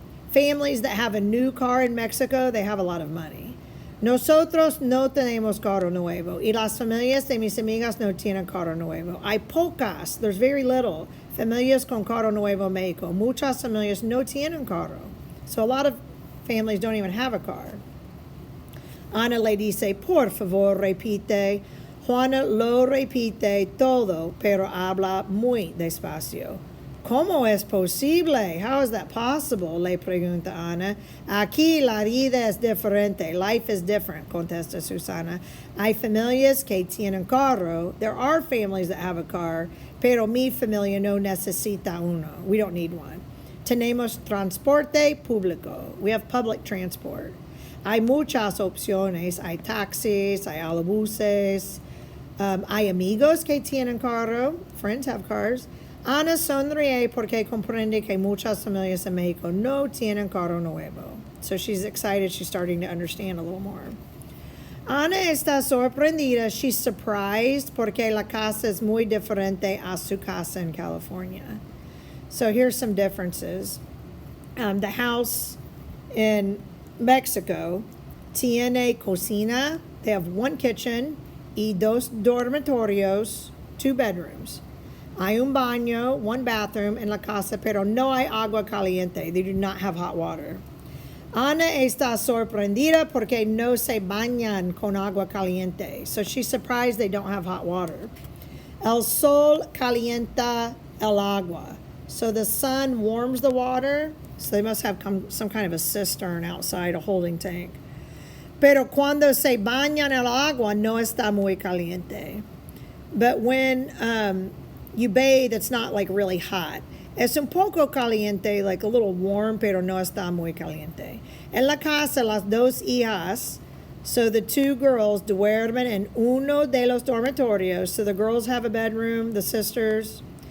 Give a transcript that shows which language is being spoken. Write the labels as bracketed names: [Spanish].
[English] families that have a new car in Mexico, they have a lot of money. [Spanish] Nosotros no tenemos carro nuevo. Y las familias de mis amigas no tienen carro nuevo. Hay pocas, [English] there's very little, [Spanish] familias con carro nuevo en Mexico. Muchas familias no tienen carro. [English] So a lot of families don't even have a car. [Spanish] Ana le dice, por favor, repite. Juana lo repite todo, pero habla muy despacio. ¿Cómo es posible? [English] How is that possible? [Spanish] Le pregunta Ana. Aquí la vida es diferente. [English] Life is different, [Spanish] contesta Susana. Hay familias que tienen carro. [English] There are families that have a car, [Spanish] pero mi familia no necesita uno. [English] We don't need one. [Spanish] Tenemos transporte público. [English] We have public transport. [Spanish] Hay muchas opciones. Hay taxis, hay autobuses. Hay amigos que tienen carro. [English] Friends have cars. [Spanish] Ana sonríe porque comprende que muchas familias en Mexico no tienen carro nuevo. [English] So she's excited. She's starting to understand a little more. [Spanish] Ana está sorprendida. [English] She's surprised [Spanish] porque la casa es muy diferente a su casa in California. [English] So here's some differences. The house in Mexico [Spanish] tiene cocina. [English] They have one kitchen [Spanish] y dos dormitorios, [English] 2 bedrooms. [Spanish] Hay un baño, [English] 1 bathroom [Spanish] en la casa, pero no hay agua caliente. [English] They do not have hot water. [Spanish] Ana está sorprendida porque no se bañan con agua caliente. [English] So she's surprised they don't have hot water. [Spanish] El sol calienta el agua. [English] So the sun warms the water. So they must have some kind of a cistern outside, a holding tank. [Spanish] Pero cuando se bañan el agua, no está muy caliente. [English] But when you bathe, it's not like really hot. [Spanish] Es un poco caliente, [English] like a little warm, [Spanish] pero no está muy caliente. En la casa, las 2 hijas, [English] so the 2 girls, [Spanish] duermen en uno de los dormitorios. [English] So the girls have a bedroom, the sisters.